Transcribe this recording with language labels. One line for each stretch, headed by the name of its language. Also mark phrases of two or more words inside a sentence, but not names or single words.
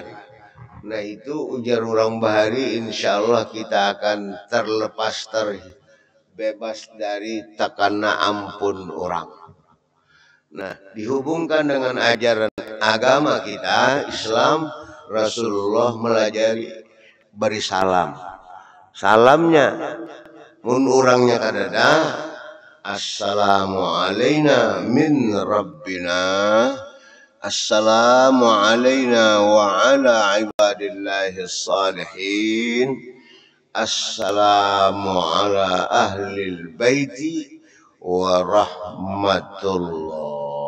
Banjar: Nah itu ujar orang bahari,
Arabic: إن شاء الله
Banjar: kita akan terlepas, terbebas dari tekana ampun orang. Nah, dihubungkan dengan ajaran agama kita, Islam, Rasulullah melajari beri salam. Salamnya, mun orangnya kadada,
Arabic: السلام علينا من ربنا السلام علينا وعلى عباد الله الصالحين السلام على أهل البيت ورحمة الله.